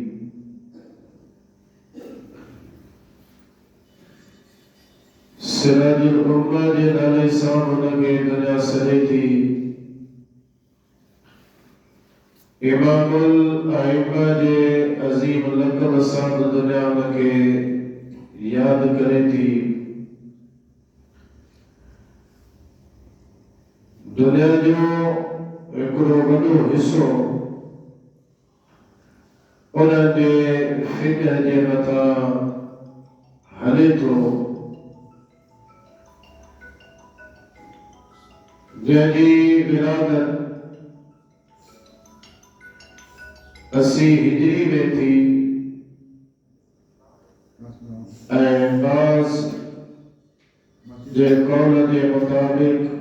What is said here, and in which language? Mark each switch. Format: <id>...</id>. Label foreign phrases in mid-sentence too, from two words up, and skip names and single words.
<sd>سراج الامہ جے نالے سامنے لگے دنیا سرے تھی امام الائمہ جے عظیم لقب ساتھ دنیا لگے یاد کرے تھی دنیا جو हिकिड़ो वॾो हिसो उन जे फिक़ह जे मथां हले थो जंहिंजी विलादत 80 हिजरी में थी ऐं बाज़ जे कौल जे मुताबिक़</sd>